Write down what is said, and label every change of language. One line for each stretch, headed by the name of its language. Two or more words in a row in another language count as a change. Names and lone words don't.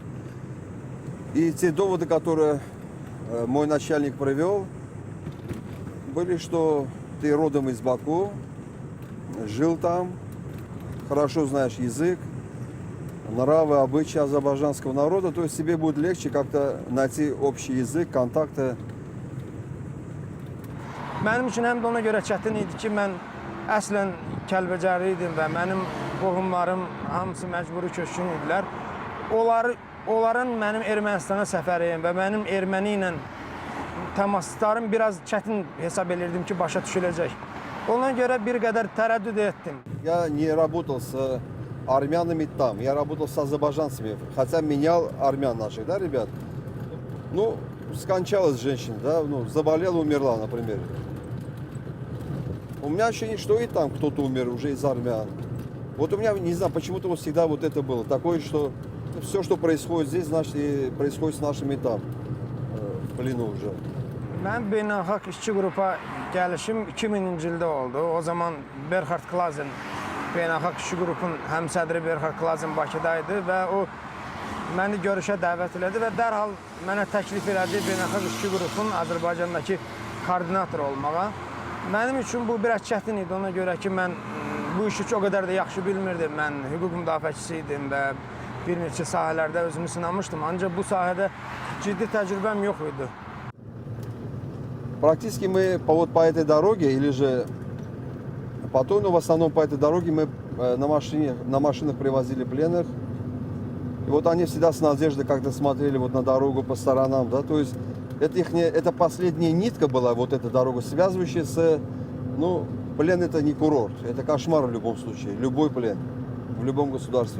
Russian: И те доводы, которые мой начальник привел, были, что ты родом из Баку, жил там, хорошо знаешь язык, нравы, обычаи азербайджанского народа, то есть тебе будет легче как-то найти общий язык, контакты.
Azerbaijani: Mənim üçün həm də ona görə çətin idi ki, mən əslən Kəlbəcərli idim və mənim qohumlarım hamısı məcburi köçkün idilər. Onların mənim Ermənistana səfəriyim və mənim erməni ilə təmaslarım biraz çətin hesab edirdim ki, başa düşüləcək. Ona görə bir qədər tərəddüd etdim.
Russian: Я не работал с армянами там, я работал с азербайджанцами, хотя менял армян наших, да, ребят? Ну, скончалась женщина, да, ну, заболела, умерла, например. У меня ощущение, что и там кто-то умер уже из армян. Вот у меня, не знаю, почему-то вот всегда вот это было. Такое, что все, что происходит здесь, значит, и происходит с нашими там, в плену уже.
Azerbaijani: Mən beynəlxalq işçi qrupa gəlişim 2000-ci ildə oldu. O zaman Berhard Klazen, beynəlxalq işçi qrupun həmsədri Berhard Klazen Bakıdaydı və o məni görüşə dəvət elədi və dərhal mənə təklif elədi beynəlxalq işçi qrupun Azərbaycandakı koordinator olmağa. Mənim üçün bu biraz çətin idi, ona görə ki, mən bu işi o qədər də yaxşı bilmirdim. Mən hüquq müdafiəçisi idim və bir neçə sahələrdə özümü sınamışdım. Ancaq bu sahədə ciddi təcrübəm yox idi.
Russian: Практически мы вот по этой дороге, или же по той, но в основном по этой дороге мы на машинах привозили пленных. И вот они всегда с надеждой как-то смотрели вот на дорогу по сторонам, да, то есть это последняя нитка была, вот эта дорога, связывающая с, ну, плен это не курорт, это кошмар в любом случае, любой плен, в любом государстве.